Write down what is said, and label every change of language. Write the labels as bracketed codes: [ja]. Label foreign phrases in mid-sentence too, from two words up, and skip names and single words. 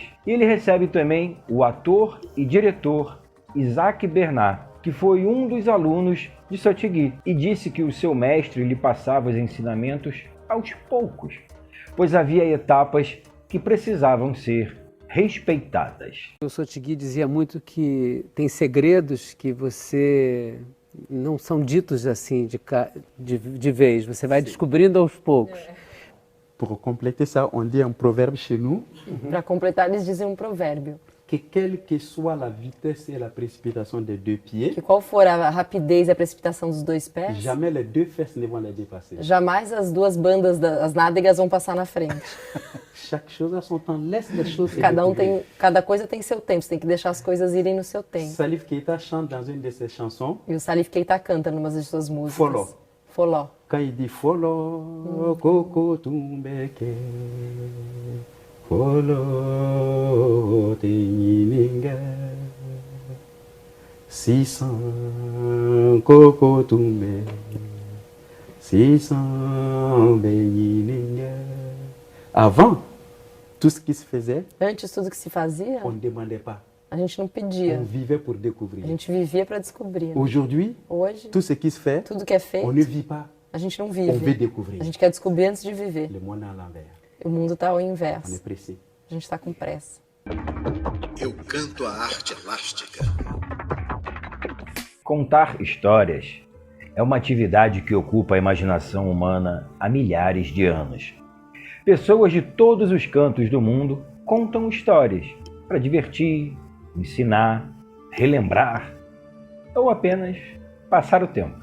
[pt] Ele recebe também o ator e diretor Isaac Bernard, que foi um dos alunos de Sotigui, e disse que o seu mestre lhe passava os ensinamentos aos poucos, pois havia etapas que precisavam ser respeitadas. O Sotigui dizia muito que tem segredos que você não são ditos assim de vez, você vai descobrindo aos poucos. [fr] Pour compléter ça, on dit un proverbe chez nous. [pt] Para completar, eles dizem um provérbio. [fr] Que quelle que soit la vitesse et la précipitation des deux pieds, [pt] Que qual for a rapidez e a precipitação dos dois pés, [fr] jamais les deux fesses ne vont les dépasser. [pt] jamais as duas bandas, as nádegas vão passar na frente. [fr] Chaque chose a son temps. Laisse les choses se [pt] Cada cada coisa tem seu tempo, você tem que deixar as coisas irem no seu tempo. [fr] Salif Keita chante dans une de ses chansons. [pt] E o Salif Keita canta numa das suas músicas. Foló. Foló. [fr] Quand il dit Follow, Coco Tumbeke, Follow Teninga, 600 Coco Tumbe, 600 Beninga. Avant, tout ce qui se faisait, [pt] Antes, tudo que se fazia, [fr] on ne demandait pas. [pt] a gente não pedia. [fr] On vivait pour découvrir. [pt] A gente vivia para descobrir. [fr] Aujourd'hui, [pt] Hoje, [fr] tout ce qui se fait, [pt] tudo que é [fr] on ne [pt] feito, [fr] vit pas. [pt] a gente não [fr] On veut [pt] vive. [fr] découvrir. [pt] A gente quer descobrir antes de viver. [fr] Le monde à l'envers. [pt] O mundo está ao [fr] On est [pt] inverso. [fr] pressé. [pt] A gente está com pressa. Eu canto a arte elástica. Contar histórias é uma atividade que ocupa a imaginação humana há milhares de anos. Pessoas de todos os cantos do mundo contam histórias para divertir, ensinar, relembrar ou apenas passar o tempo.